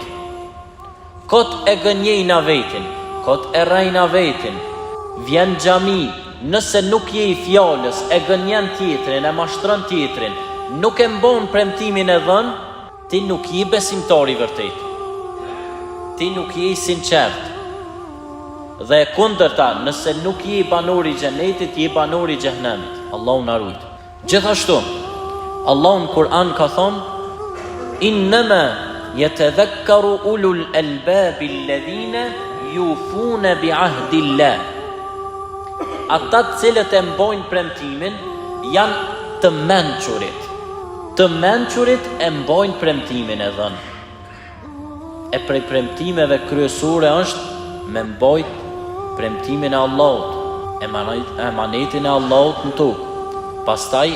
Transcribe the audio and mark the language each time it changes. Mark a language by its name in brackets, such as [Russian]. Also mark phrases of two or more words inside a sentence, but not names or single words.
[Albanian] Kot e gënjejna vetin, kot e rajna vetin, vjen xhami, nëse nuk je i fjalës, e gënjen tjetrin, e mashtron tjetrin, nuk e mbon premtimin e dhënë, ti nuk je besimtar i vërtet. Ti nuk je i sinqert. Dhe e kundërta, nëse nuk je banor i xhenetit, je banor i xhehenemit. Allahu na ruaj. Gjithashtu, Allahu në Kur'an ka thonë [Arabic] إنما يتذكر أولو الألباب الذين يوفون بعهد الله. [Albanian] Ata të cilët e mbajnë premtimin janë të mençurit. Të mençurit e mbajnë premtimin e dhënë. E prej premtimeve kryesore është me mbajt premtimin e Allahut, emanetin e Allahut në tokë.